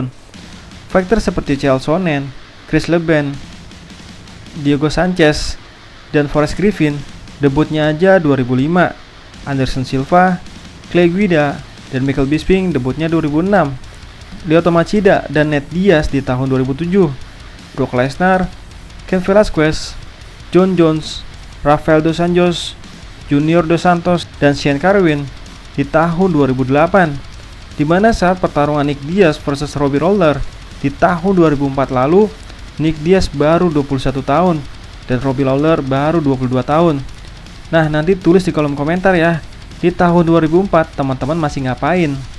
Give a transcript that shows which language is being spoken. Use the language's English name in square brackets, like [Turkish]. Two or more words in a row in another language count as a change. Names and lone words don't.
[Indonesian] Fighter seperti Chael Sonnen, Chris Leben, Diego Sanchez, dan Forrest Griffin debutnya aja 2005. Anderson Silva, Clay Guida, dan Michael Bisping debutnya 2006. Lyoto Machida dan Nate Diaz di tahun 2007. Brock Lesnar, Ken Velasquez, John Jones, Rafael dos Anjos, Junior dos Santos, dan Sean Carwin di tahun 2008, dimana saat pertarungan Nick Diaz versus Robbie Lawler di tahun 2004 lalu, Nick Diaz baru 21 tahun dan Robbie Lawler baru 22 tahun. Nah, nanti tulis di kolom komentar ya, di tahun 2004 teman-teman masih ngapain?